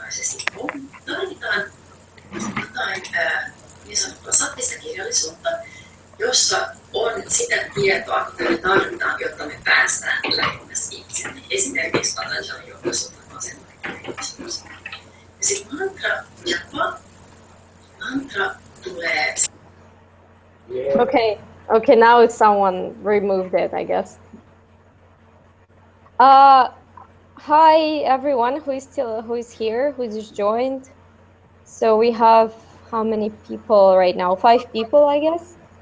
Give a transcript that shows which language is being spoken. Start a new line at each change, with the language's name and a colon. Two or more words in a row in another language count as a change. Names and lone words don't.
Finnish: Jossa on sitä tietoa, mitä me tarvitaan, jotta me päästään lähemmäs itsemme. Esimerkiksi Patanjali, joka soittaa asennoituksen. Ja sitten mantra tulee.
English: Okay, now it's someone removed it, I guess. Hi everyone who is here, who just joined. So we have how many people right now? 5 people, I guess.